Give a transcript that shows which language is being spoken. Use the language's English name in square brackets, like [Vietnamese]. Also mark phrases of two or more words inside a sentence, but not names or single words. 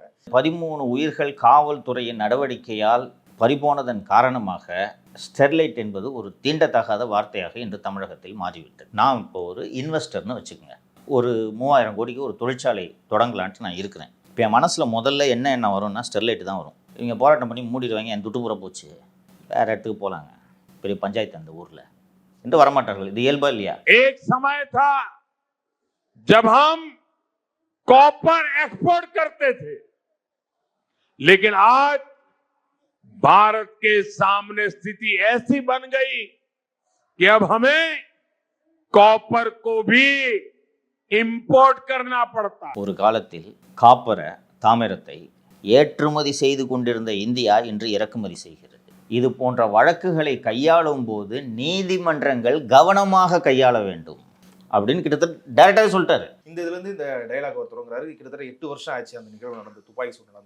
[Tamil] 13 உயிர்கள் காவல்துறையின் நடவடிக்கையால் பறிபோனதன் காரணமாக ஸ்டெர்லைட் என்பது ஒரு தீண்டத்தகாத வார்த்தையாக இன்று தமிழகத்தில் மாறிவிட்டது. நான் இப்போ ஒரு இன்வெஸ்டர்னு வச்சுக்கோங்க, ஒரு 3000 கோடிக்கு ஒரு தொழிற்சாலை தொடங்கலான்ட்டு நான் இருக்கிறேன். இப்போ என் மனசில் முதல்ல என்ன வரும்னா ஸ்டெர்லைட் தான் வரும். இவங்க போராட்டம் பண்ணி மூடிடுவாங்க, என் துட்டு பூரா போச்சு, வேறு இடத்துக்கு போகலாங்க, பெரிய பஞ்சாயத்து அந்த ஊரில் என்று வரமாட்டார்கள். இது இயல்பா இல்லையா? [Hindi] एक समय था जब हम [English] copper export [Hindi] करते थे, लेकिन आज भारत के सामने स्थिति ऐसी बन गई कि अब हमें कॉपर को भी इंपोर्ट करना पड़ता. [Tamil] ஒரு காலத்தில் காப்பரை தாமிரத்தை ஏற்றுமதி செய்து கொண்டிருந்த இந்தியா இன்று இறக்குமதி செய்கிறது. இது போன்ற வழக்குகளை கையாளும் போது நீதிமன்றங்கள் கவனமாக கையாள வேண்டும். அப்படின்னு கிட்டத்தட்ட டைரக்டாகவே சொல்லிட்டாரு. இந்த இதுலேருந்து இந்த டைலாக் அவர் தொடங்குறாரு. கிட்டத்தட்ட 8 வருஷம் ஆச்சு அந்த நிகழ்வு நடந்து, துப்பாக்கி சூடு நடந்து.